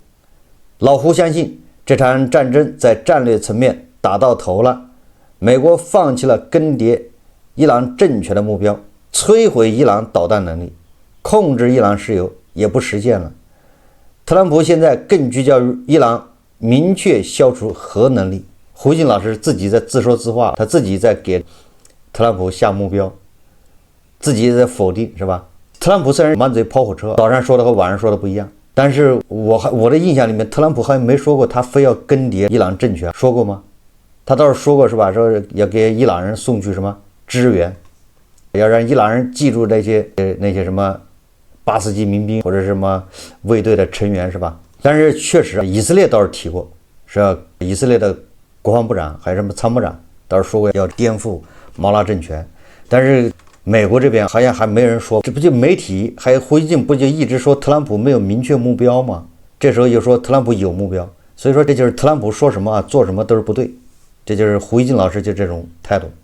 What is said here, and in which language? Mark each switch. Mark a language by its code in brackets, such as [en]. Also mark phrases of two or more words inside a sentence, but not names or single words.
[zh] 老胡相信這場戰爭在戰略層面打到頭了，美國放棄了更迭伊朗政權的目標，摧毀伊朗導彈能力，控制伊朗石油也不實現了。特朗普現在更聚焦於伊朗明確消除核能力。胡錦老師自己在自說自話，他自己在給特朗普下目標，自己也在否定，是吧？特朗普雖然滿嘴跑火車，早上說的和晚上說的不一樣，但是我的印象裡面，特朗普好像沒說過他非要更迭伊朗政權，說過嗎？他倒是說過，是吧？說要給伊朗人送去什麼支援，要讓伊朗人記住那些什麼8四級民兵或者什麼衛隊的成員，是吧？但是確實以色列倒是提過，是吧？以色列的國防部長還是什麼參謀長倒是說過要顛覆毛拉政權，但是美國這邊好像還沒人說。這不就媒體還有胡錫進不就一直說特朗普沒有明確目標嗎？這時候又說特朗普有目標，所以說這就是特朗普說什麼做什麼都是不對，這就是胡錫進老師就這種態度。